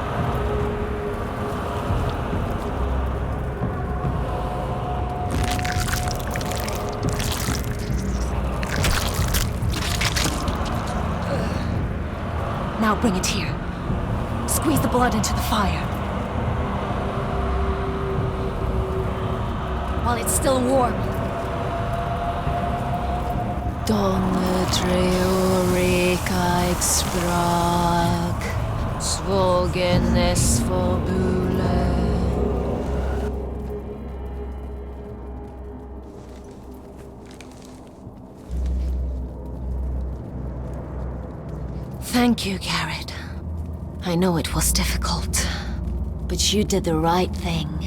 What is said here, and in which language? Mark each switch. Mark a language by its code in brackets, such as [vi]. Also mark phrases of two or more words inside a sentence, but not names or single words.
[en] Now bring it here. Squeeze the blood into the fire. While it's still warm. Donne treorica exprag, svogen es fobule. Thank you, Garrett. I know it was difficult, but you did the right thing.